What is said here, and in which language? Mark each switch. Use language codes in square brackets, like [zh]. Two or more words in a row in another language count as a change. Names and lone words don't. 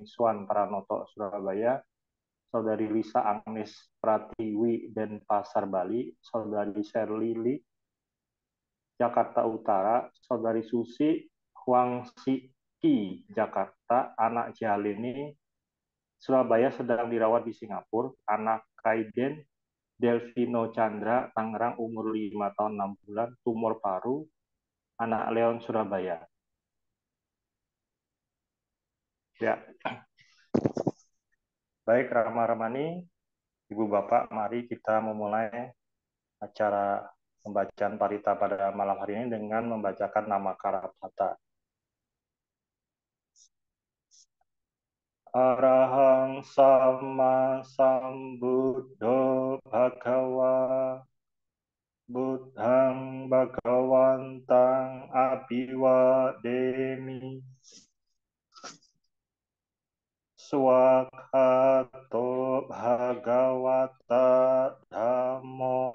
[id] Swan Pranoto, Surabaya, Saudari Lisa Agnes Pratiwi Denpasar, Bali, Saudari Sherly Jakarta Utara, Saudari Susi Huang Siki, Jakarta, anak Jalini Surabaya sedang dirawat di Singapura, anak Kaiden Delvino Chandra, Tangerang, umur 5 tahun 6 bulan, tumor paru, anak Leon, Surabaya. Ya, baik Rama Ramani, Ibu Bapak, mari kita memulai acara pembacaan parita pada malam hari ini dengan membacakan nama Karapata. [pi] Arahang Sama Sambuddho Bhagava Buddhang Bhagawantang Abhiwademi Swakhato bhagavata dhammo